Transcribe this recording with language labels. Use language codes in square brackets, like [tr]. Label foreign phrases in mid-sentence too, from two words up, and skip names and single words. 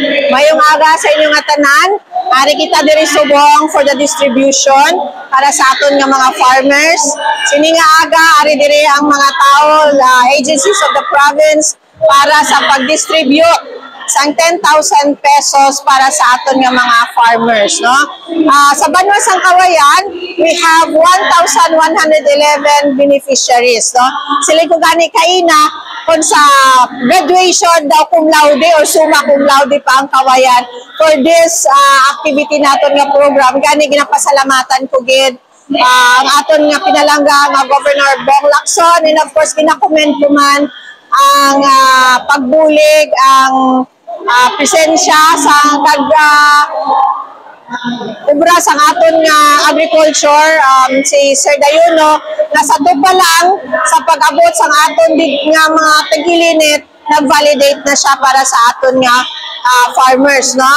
[hil] Mayong aga sa inyong atanan. Ari kita diri subong [en] for the distribution [hil] para sa aton nga mga farmers. Sini nga aga ari diri ang mga tao, [en] agencies of the province [hil] para sa pag-distribute sang 10,000 pesos para sa aton nga mga farmers, no? Sa Banwa sang Kawayan, [en] we have 1,111 beneficiaries, no? [hil] Sila ko gani kaina kung sa graduation daw [en] cum laude or summa cum laude [hil] pa ang Kawayan [en] for this activity [hil] naton nga program. Gani ginapasalamatan ko gid ang aton nga pinalangga nga Governor Bong Lacson, [en] and of course [hil] gina-comment ko man ang pagbulig, ang presensya sa obra sa aton nga agriculture, si Sir Dayuno, nasa pa lang sa pag-abot sa aton nga mga tagilinit, nag-validate na siya para sa aton nga farmers, no?